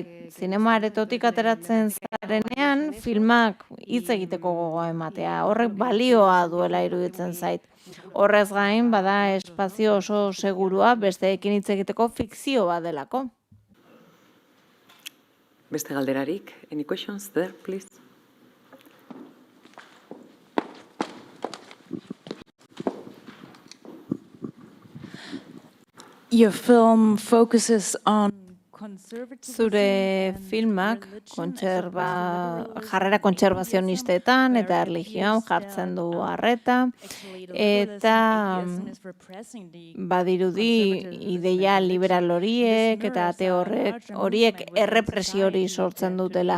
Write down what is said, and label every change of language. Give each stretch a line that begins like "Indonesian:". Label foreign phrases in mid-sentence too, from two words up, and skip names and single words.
Basque: Zinema aretotik ateratzen zarenean filmak hitz egiteko gogoa ematea. Horrek balioa duela iruditzen zait. Horrez gain bada espazio oso segurua besteekin hitz egiteko fikzio bat delako. Beste galderarik?
English: Any questions there, please? Your film focuses on
Basque: Zure filmak jarrera kontserbazionistetan eta erlijioan jartzen du arreta eta badirudi ideia liberal horiek eta ate horiek errepresio hori sortzen dutela.